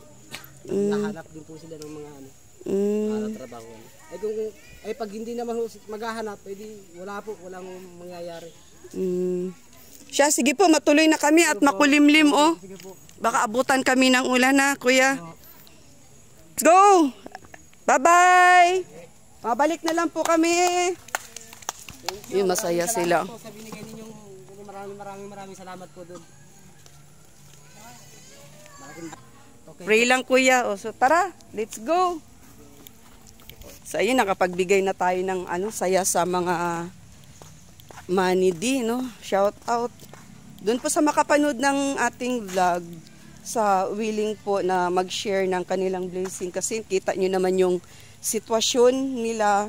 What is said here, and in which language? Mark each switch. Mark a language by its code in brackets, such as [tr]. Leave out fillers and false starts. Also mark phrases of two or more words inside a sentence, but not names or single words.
[tl] Naghahanap din po sila ng mga para trabaho. Ay pag hindi naman maghahanap, edi walang mangyayari. Siya, sige po, matuloy na kami at makulimlim Baka abutan kami ng ulan Kuya. [en] Let's go! Bye-bye! [tl] Mabalik na lang po kami. Yun, masaya sila. Sa binigay ninyong maraming salamat po doon. Pray lang Kuya. So tara, [en] let's go! [tl] So ayun, nakapagbigay na tayo ng saya sa mga manidi, [en] Shout out. [tl] Doon po sa makapanood ng ating vlog, sa willing po na mag-share ng kanilang blessing. Kasi kita nyo naman yung sitwasyon nila.